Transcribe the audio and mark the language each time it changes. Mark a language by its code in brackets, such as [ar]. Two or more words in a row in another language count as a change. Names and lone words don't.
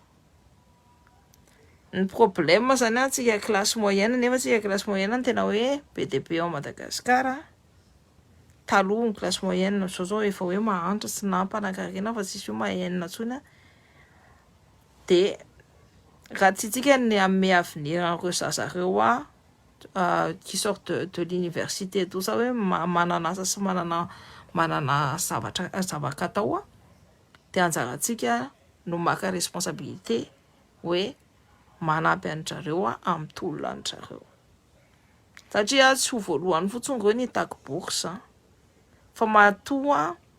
[mg] Ny problème zany antsika [fr] classe moyenne [mg] nefa tsika [fr] classe moyenne [mg] ny tena hoe be dia be ao Madagasikara. Taloha ny [fr] classe moyenne [mg] zao efa hoe mahantra sy nampanankarena fa tsisy hoe mahenina intsony a. Dia raha tsika ny amin'ny avenir an'ireo zazareo a [fr] qui sort de l'université tout ça [mg] hoe manana asa sy manana zavatra-katao a dia anjarantsika no maka responsabilité hoe manampy an-jareo amin'ny tolona an-jareo satria tsy ho voalohany fotsiny ireo ny hitako bourse fa matoa